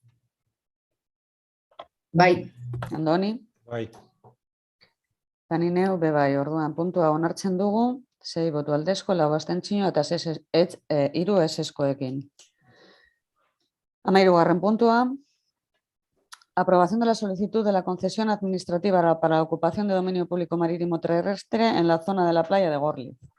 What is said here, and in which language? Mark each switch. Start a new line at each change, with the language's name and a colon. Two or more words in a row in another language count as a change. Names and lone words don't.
Basque: Bai. Andoni? Bai. Tani neu, bai, orduan puntua onartzen dugu, 6 boto aldezko, 4 abstentzio eta 3 ezeskoekin. 13. puntua.
Spanish: Aprobación de la solicitud de la concesión administrativa para la ocupación de dominio público marítimo terrestre en la zona de la playa de Gorliz.